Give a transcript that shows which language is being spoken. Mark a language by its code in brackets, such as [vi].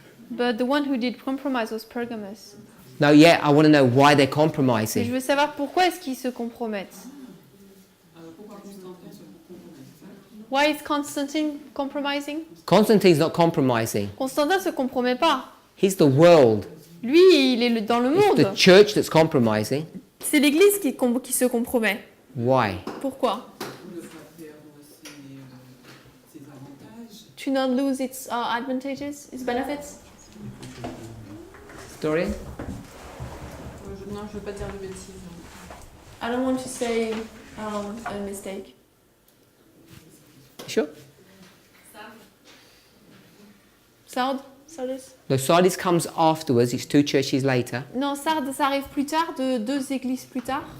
[en] But the one who did compromise was Pergamus. No, yeah, I want to know why they're [fr] Et je [en] compromising. [fr] veux savoir pourquoi est-ce qu'ils se compromettent. [en] Why is Constantine compromising? Constantine's not compromising. [fr] Constantin se compromet pas. [en] He's the world. [fr] Lui, il est dans le [en] It's the [fr] monde. [en] church that's compromising. [fr] C'est l'Église qui se compromet. [en] Why? [fr] Pourquoi? [en] To not lose its advantages, its benefits. Dorian? [fr] Non, je veux pas dire de bêtises. [en] I don't want to say a mistake. Sure? Sardis? No, Sardis comes afterwards. It's 2 churches later. [fr] Non, Sardes, ça arrive plus tard, 2 églises plus tard.